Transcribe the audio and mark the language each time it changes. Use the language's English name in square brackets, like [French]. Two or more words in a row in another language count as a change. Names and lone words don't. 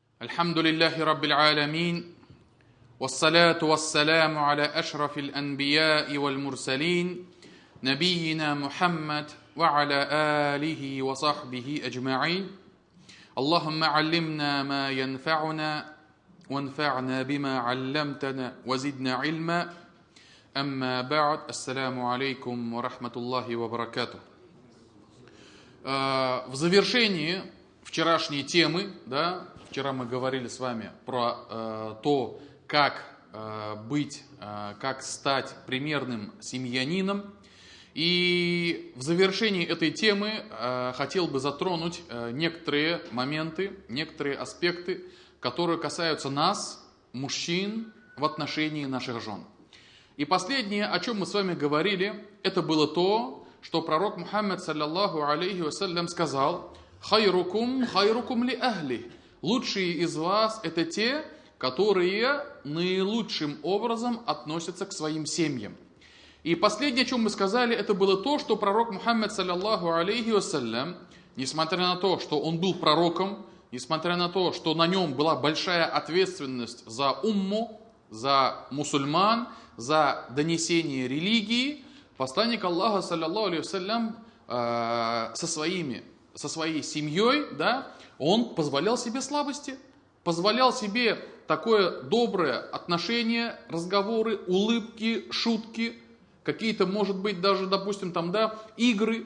[Arabic] الحمد لله رب العالمين والصلاة والسلام على أشرف الأنبياء والمرسلين نبينا محمد وعلى آله وصحبه أجمعين اللهم علمنا ما ينفعنا وانفعنا بما علمتنا وزدنا علما أما بعد السلام عليكم ورحمة الله وبركاته. [Russian] В завершении вчерашней темы, вчера мы говорили с вами про то, как быть, как стать примерным семьянином. И в завершении этой темы хотел бы затронуть некоторые моменты, некоторые аспекты, которые касаются нас, мужчин, в отношении наших жен. И последнее, о чем мы с вами говорили, это было то, что пророк Мухаммад, [Arabic] صلى الله عليه وسلم, [Russian] сказал: [Arabic] «خيركم خيركم لأهلي». [Russian] Лучшие из вас – это те, которые наилучшим образом относятся к своим семьям. И последнее, о чем мы сказали, это было то, что пророк Мухаммад, [Arabic] صلى الله عليه وسلم, [Russian] несмотря на то, что он был пророком, несмотря на то, что на нем была большая ответственность за умму, за мусульман, за донесение религии, посланник Аллаха, [Arabic] صلى الله عليه وسلم, [Russian] со своей семьей, он позволял себе слабости, позволял себе такое доброе отношение, разговоры, улыбки, шутки, какие-то, может быть, даже, допустим, игры.